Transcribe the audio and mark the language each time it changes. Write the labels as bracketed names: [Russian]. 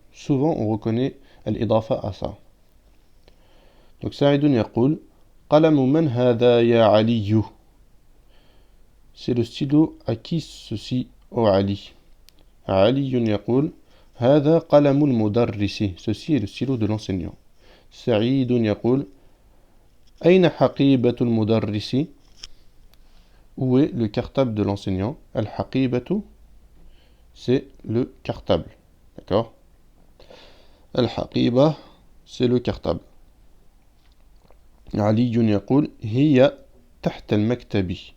[French] Souvent, on reconnaît l'idafa à ça. Donc, [Arabic] Sa'idun yaqul qalamu man hadha ya aliyu. [French] C'est le stylo à qui ceci, ô Ali. [Arabic] Aliyun yaqul هذا قلم المدرس. [French] Ceci est le stylo de l'enseignant. [Arabic] سعيد يقول أين حقيبة المدرس? [French] Où est le cartable de l'enseignant? الحقيبة, c'est le cartable. D'accord? الحقيبة, c'est le cartable. [Arabic] علي يقول هي تحت المكتب.